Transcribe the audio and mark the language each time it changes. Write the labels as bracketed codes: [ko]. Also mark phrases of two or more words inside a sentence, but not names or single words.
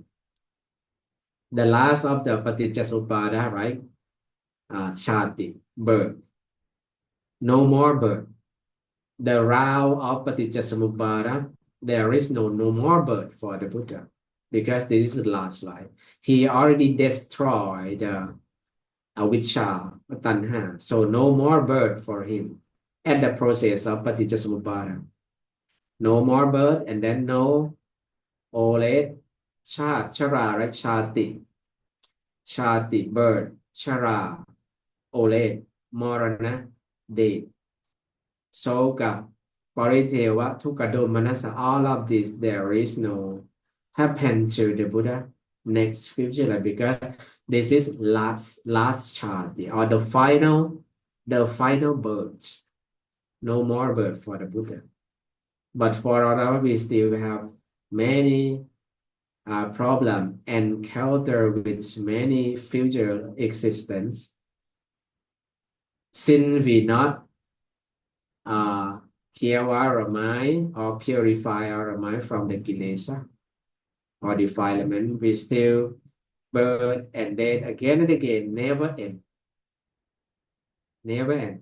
[en] The last of the paticcasamuppada, right? Chati, birth. No more birth. The round of paticcasamuppada, there is no more birth for the Buddha because this is the last life. He already destroyed avijja, tanha, so no more birth for him at the process of paticcasamuppada. No more birth and then no old age, chara, right? Chati, birth, chara, old age, marana, death. [pi] Soka, pariteva, tukado, manasa, [en] all of this, there is no happen to the Buddha next future life because this is last chati or the final birth. No more birth for the Buddha. But for our we still have many problem encounter with many future existence, since we not heal our mind or purify our mind from the kilesa or defilement, we still birth and death again and again, never end, never end.